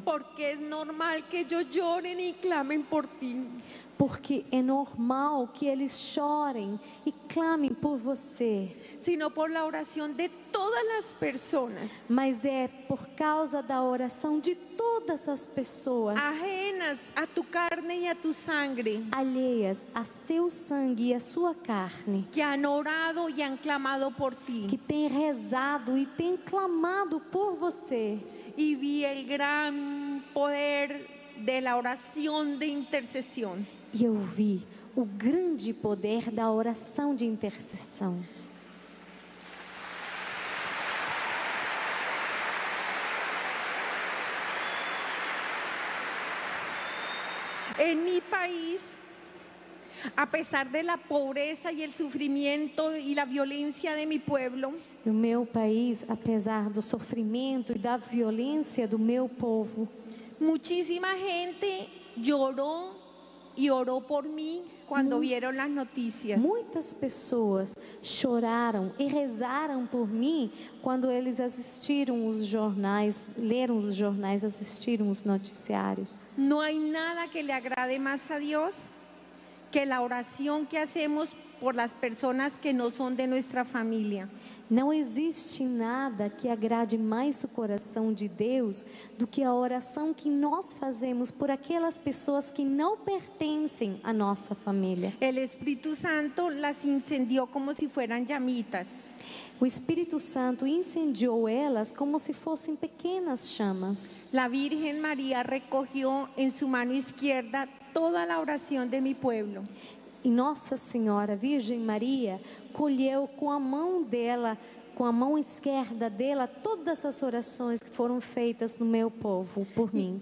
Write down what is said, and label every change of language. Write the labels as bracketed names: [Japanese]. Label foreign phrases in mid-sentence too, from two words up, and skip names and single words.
[Spanish] porque es normal que ellos lloren y clamen por ti, [Portuguese] porque é normal que eles chorem e clamem por você, [Spanish] sino por la oración de todas las personas [Portuguese] mas é por causa da oração de todas as pessoas [Spanish] ajenas a tu carne y a tu sangre, [Portuguese] alheias a seu sangue e a sua carne, [Spanish] que han orado y han clamado por ti. [Portuguese] que têm rezado e têm clamado por você. [Spanish] Y vi el gran poder de la oración de intercesión. [Portuguese] E eu vi o grande poder da oração de intercessão. [Spanish] En mi país, a pesar de la pobreza y el sufrimiento y la violencia de mi pueblo, [Portuguese] No meu país, apesar do sofrimento e da violência do meu povo, [Spanish] muchísima gente lloró y oró por mí cuando vieron las noticias. [Portuguese] muitas pessoas choraram e rezaram por mim quando eles assistiram os jornais, leram os jornais, assistiram os noticiários. [Spanish] No hay nada que le agrade más a Dios que la oración que hacemos por las personas que no son de nuestra familia. [Portuguese] Não existe nada que agrade mais o coração de Deus do que a oração que nós fazemos por aquelas pessoas que não pertencem à nossa família. [Spanish] El Espíritu Santo las incendió como si fueran llamitas. [Portuguese] O Espírito Santo incendiou elas como se fossem pequenas chamas. [Spanish] La Virgen María recogió en su mano izquierda toda la oración de mi pueblo. [Portuguese] E Nossa Senhora, Virgem Maria, colheu com a mão dela, com a mão esquerda dela, todas as orações que foram feitas no meu povo, por mim.